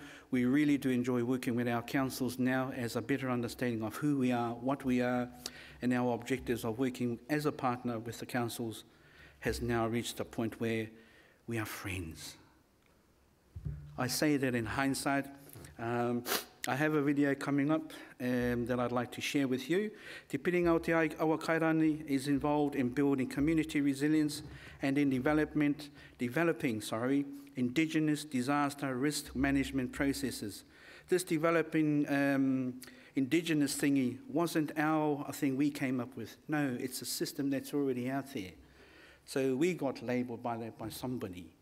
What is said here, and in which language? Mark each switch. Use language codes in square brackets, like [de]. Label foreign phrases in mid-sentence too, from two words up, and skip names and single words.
[en] We really do enjoy working with our councils now as a better understanding of who we are, what we are, and our objectives of working as a partner with the councils has now reached a point where we are friends. I say that in hindsight. I have a video coming up that I'd like to share with you. Te Piringa o te Awakairangi is involved in building community resilience and in developing Indigenous disaster risk management processes. This developing Indigenous thingy wasn't a thing we came up with. No, it's a system that's already out there. So we got labelled by that by somebody.